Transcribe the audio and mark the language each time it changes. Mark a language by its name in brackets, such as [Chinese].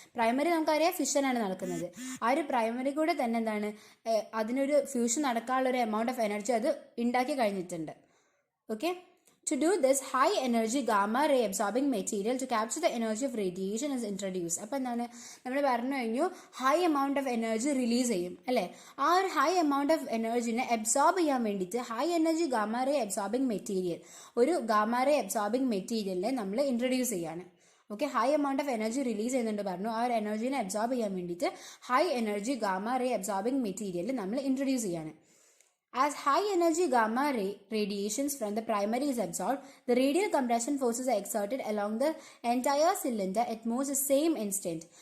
[Malayalam] Primary നമുക്കറിയാം ഫിഷനാണ് നടക്കുന്നത്. ആ ഒരു പ്രൈമറി കൂടെ തന്നെ എന്താണ്, അതിനൊരു ഫ്യൂഷൻ നടക്കാനുള്ള ഒരു എമൗണ്ട് ഓഫ് എനർജി അത് ഉണ്ടാക്കി കഴിഞ്ഞിട്ടുണ്ട്. [English] Okay, to do this, high energy gamma ray absorbing material to capture the energy of radiation is introduced. [Malayalam] അപ്പോൾ എന്താണ്, നമ്മൾ പറഞ്ഞു കഴിഞ്ഞു high amount of energy release ചെയ്യും അല്ലേ. ആ ഒരു ഹൈ എമൗണ്ട് ഓഫ് എനർജിനെ അബ്സോർബ് ചെയ്യാൻ വേണ്ടിയിട്ട് high energy gamma ray absorbing material, ഒരു ഗാമ റേ അബ്സോർബിംഗ് മെറ്റീരിയലിനെ നമ്മൾ ഇൻട്രൊഡ്യൂസ് ചെയ്യാണ്. Okay, high amount of energy release ചെയ്യുന്നുണ്ട് പറഞ്ഞു. ആ ഒരു എനർജീനെ അബ്സോർബ് ചെയ്യാൻ വേണ്ടിയിട്ട് high energy gamma ray absorbing material നമ്മൾ ഇൻട്രൊഡ്യൂസ് ചെയ്യാണ്. [English] As high energy gamma ray radiations from the primary is absorbed, the radial compression forces are exerted along the entire cylinder at most the same instant.